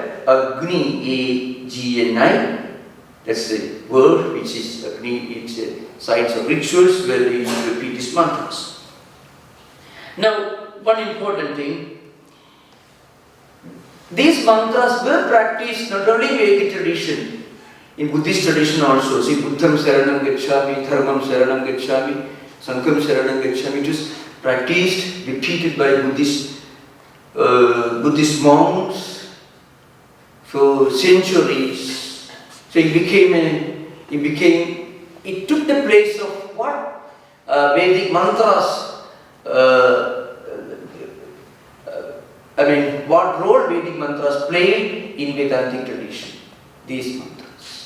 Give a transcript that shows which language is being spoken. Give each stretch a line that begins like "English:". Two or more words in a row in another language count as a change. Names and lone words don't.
English: Agni, A-G-N-I, that's the word which is Agni, it's a science of rituals where they used to repeat these mantras. Now, one important thing, these mantras were practiced not only in Vedic tradition, in Buddhist tradition also. See,
Pali: Buddham Saranam Gacchami, Dharmam Saranam Gacchami, Sangham Saranam Gacchami.
English: It was practiced, repeated by Buddhist monks for centuries. So it took the place of what Vedic mantras, what role Vedic mantras played in Vedantic tradition, these mantras.